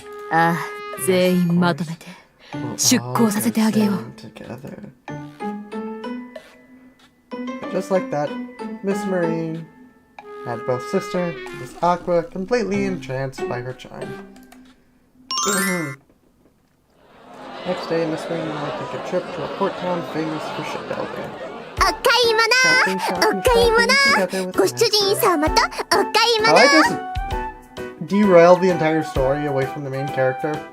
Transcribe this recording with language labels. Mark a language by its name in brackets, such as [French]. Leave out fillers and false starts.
[Japanese] ああ、全員まとめて出航させてあげよう。 [English] Just like that, Miss Marine had both sister, Miss Aqua, completely entranced by her charm. Next day, Miss Marine and I took a trip to a port town famous for shipbuilding. [Japanese] お買い物、お買い物、ご主人様とお買い [English] Have [Japanese] 物。 [English] I just derailed the entire story away from the main character?